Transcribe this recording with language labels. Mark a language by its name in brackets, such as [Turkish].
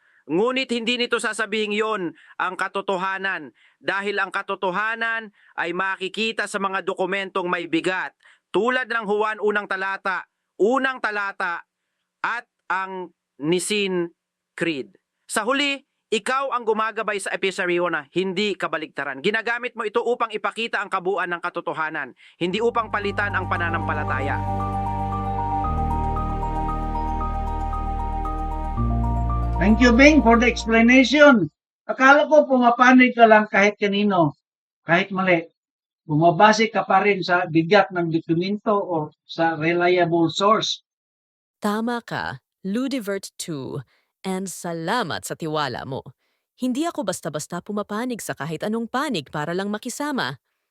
[Filipino] Ngunit hindi nito sasabing yon ang katotohanan dahil ang katotohanan ay makikita sa mga dokumentong may bigat tulad ng Juan unang talata at ang Nicene Creed. Sa huli, Ikaw ang gumagabay sa episaryo hindi kabaligtaran. Ginagamit mo ito upang ipakita ang kabuuan ng katotohanan, hindi upang palitan ang pananampalataya. [English] Thank you, Bing, for the explanation. [Filipino] Akala ko pumapanig ka lang kahit kanino, kahit mali. Bumabase ka pa rin sa bigat ng dokumento o sa [English] reliable source. [Filipino] Tama ka, Ludivert 2, and salamat sa tiwala mo. Hindi ako basta-basta pumapanig sa kahit anong panig para lang makisama.